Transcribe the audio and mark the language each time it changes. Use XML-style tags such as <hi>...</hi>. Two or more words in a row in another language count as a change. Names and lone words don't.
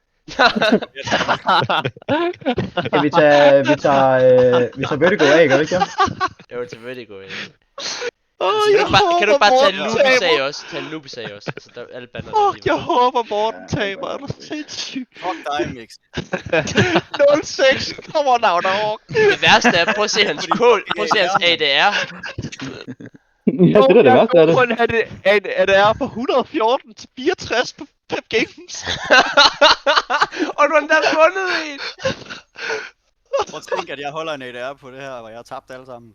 <da>Okay, vi tager Vertigo af, gør vi ikke det? Jeg var til Vertigo. Ja. Jeg Kan du håber, bare tage Morten Lubisag taber. også? Tag Lubisag også. Altså, der er alle bander. Fuck, jeg håber Morten taber. Er du sindssyg? Fuck dig, Mix.</da> <en>0-6. Come on now, dog.</en> <da>Det værste er, prøv at se hans kål. Prøv at se hans ADR. Ja, det er det værste af det. Er det er på 114 til 64 på 5 games. Og du har endda vundet en. Prøv at tænke, at jeg holder en ADR på det her, og jeg har tabt alle sammen.</da>